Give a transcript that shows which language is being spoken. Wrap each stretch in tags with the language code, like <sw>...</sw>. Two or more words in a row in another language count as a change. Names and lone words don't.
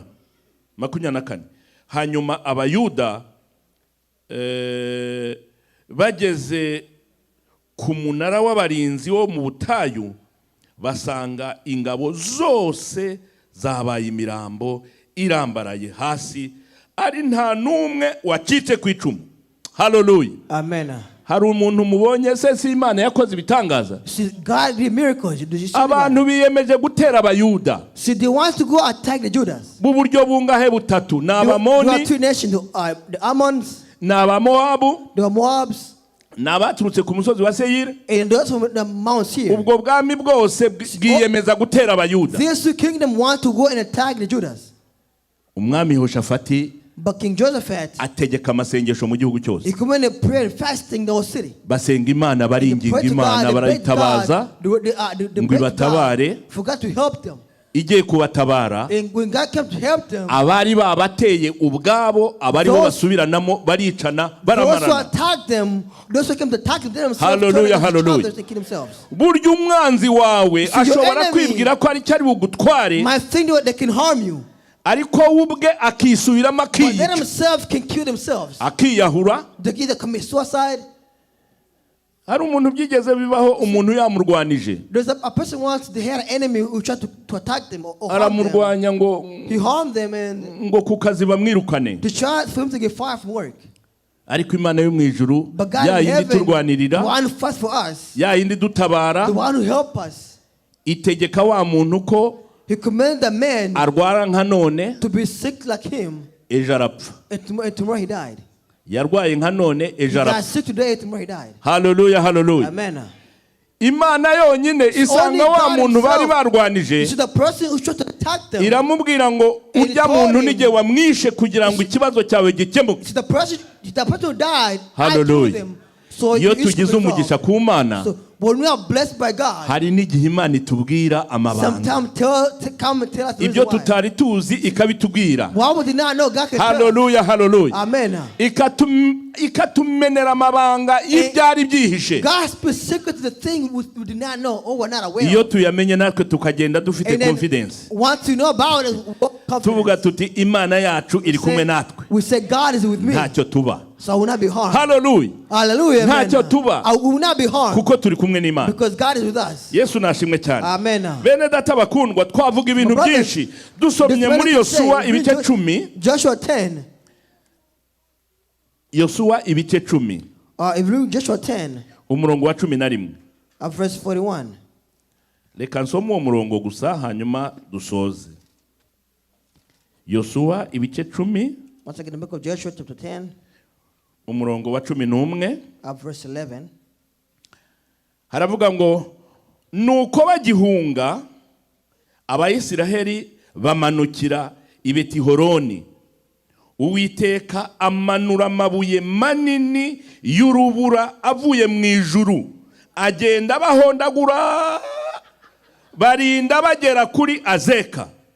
<rw>24 hanyuma Abayuda bageze ku munara w'abarinzi wo mu butayu basanga ingabo zose zabaye imirambo irambaraye hasi ari nta numwe wacitse ku icumu. Hallelujah. Amen. Hari umuntu mubonye se si Imana yakoze ibitangaza?</rw> <en>See, God did miracles. Did you see</en> <rw>Abantu biyemeje gutera Abayuda.</rw> <en>See, they want to go attack the Judas.</en> <rw>Bu buryo bungahe butatu</rw> <en>There were</en> <rw>n'Abamoni</rw> <en>two nations, the Ammons,</en> <rw>n'Abamowabu</rw> <en>the Moabs,</en> <rw>n'abaturutse ku musozi wa Seyiri.</rw> <en>and those from the mountains here.</en> <rw>Ubwo bwami bwose bwiyemeza gutera Abayuda.</rw> <en>These two kingdoms want to go and attack the Judas.</en> <rw>Umwami Yehoshafati</rw> <en>But King Josephat,</en> <rw>ategeka amasengesho mu gihugu cyose.</rw> <en>he commanded prayer and fasting the whole city.</en> <rw>Basenga Imana,</rw> <en>They</en> <rw>baringinga</rw> <en>prayed to</en> <rw>Imana,</rw> <en>God, they prayed to</en> <rw>barayitabaza.</rw> <en>God, they</en> <rw>ngo</rw> <en>prayed to</en> <rw>ibatabare.</rw> <en>God, forgot to help them.</en> <rw>Igiye kubatabara,</rw> <en>And when God came to help them,</en> <rw>abari babateye ubwabo abari bo</rw> <en>Those-</en> <rw>basubiranamo baricana</rw> <en>those who</en> <rw>baramarana.</rw> <en>attacked them, those who came to attack them, they themselves Hallelujah, turned against each hallelujah. other and killed themselves.</en> <rw>Burya umwanzi wawe</rw> <en>See, your</en> <rw>ashobora</rw> <en>enemy</en> <rw>kwibwira ko ari cyari bugutware</rw> <en>might think that they can harm you,</en> <rw>ariko we ubwe akisubiramo</rw> <en>but they</en> <rw>akiyica</rw> <en>themselves can kill themselves.</en> <rw>akiyahura.</rw> <en>They can either commit suicide.</en> <rw>Hari umuntu byigeze bibaho umuntu yamurwanije</rw> <en>There's a person once they had an enemy who tried to attack them or harm them.</en> <rw>aramurwanya ngo</rw> <en>He harmed them and</en> <rw>ku kazi bamwirukane.</rw> <en>they tried for him to get fired from work.</en> <rw>Ariko Imana yo mu ijuru</rw> <en>But God</en> <rw>ya</rw> <en>in</en> <rw>yindi</rw> <en>heaven, the</en> <rw>turwanirira</rw> <en>one who fights for us,</en> <rw>ya yindi dutabara</rw> <en>the one who helps us,</en> <rw>itegeka wa muntu ko</rw> <en>he commanded the man</en> <rw>arwara nka none</rw> <en>to be sick like him,</en> <rw>ejo arapfa.</rw> <en>and tomorrow he died.</en> <rw>Yarwaye nka none</rw> <en>He</en> <rw>ejo</rw> <en>got</en> <rw>arapfa.</rw> <en>sick today, tomorrow he died. Hallelujah, hallelujah. Amen.</en> <rw>Imana yonyine isanga wa muntu bari barwanije</rw> <en>You see, the person who tried to attack them,</en> <rw>iramubwira ngo</rw> <en>And</en> <rw>urya</rw> <en>he told</en> <rw>muntu</rw> <en>him-</en> <rw>nige wamwishe kugira ngo ikibazo cyawe gikemuke.</rw> <en>see, the person who died, I Hallelujah. killed him. So</en> <rw>Iyo</rw> <en>the issue</en> <rw>tugize</rw> <en>will</en> <rw>umugisha</rw> <en>solve.</en> <rw>ku Mana,</rw> <en>So when we are blessed by God,</en> <rw>hari n'igihe Imana itubwira amabanga</rw> <en>sometimes come and tell us the</en> <rw>ibyo</rw> <en>reason why.</en> <rw>tutari tuzi ikabitubwira.</rw> <en>Why would they not know God can tell us? Hallelujah, hallelujah. Amen.</en> <rw>ikatumenera amabanga y'ibyari byihishe.</rw> <en>God speaks secret to the thing we did not know or were not aware</en> <rw>Iyo</rw> <en>of.</en> <rw>tuyamenye natwe tukagenda dufite</rw> <en>And then confidence, once you know about it,</en> <rw>tuvuga tuti Imana yacu iri kumwe natwe,</rw> <en>we say God is with me,</en> <rw>ntacyo tuba.</rw> <en>so I will not be harmed. Hallelujah, Hallelujah. Amen.</en> <rw>ntacyo tuba</rw> <en>I will not be harmed</en> <rw>kuko turi kumwe n'Imana.</rw> <en>because God is with us.</en> <rw>Yesu nashimwe cyane. Amen. Bene data bakundwa, twavuga ibintu</rw> <en>My brothers,</en> <rw>byinshi dusomye muri Yosuwa ibice 10.</rw> <en>Joshua 10.</en> <rw>Yosuwa ibice 10</rw> <en>If you read Joshua 10,</en> <rw>umurongo wa 11.</rw> <en>verse 41.</en> <rw>Reka nsome uwo murongo gusa hanyuma dusoze. Yosuwa ibice 10</rw> <en>Once again, the book of Joshua, chapter 10,</en> <rw>umurongo wa 11</rw> <en>verse 11.</en> <rw>haravuga ngo nuko bagihunga abayisiraheli bamanukira i Betihoroni, Uwiteka amanura amabuye manini y'urubura avuye mu ijuru, agenda bahondagura barinda bagera kuri Azeka.</rw>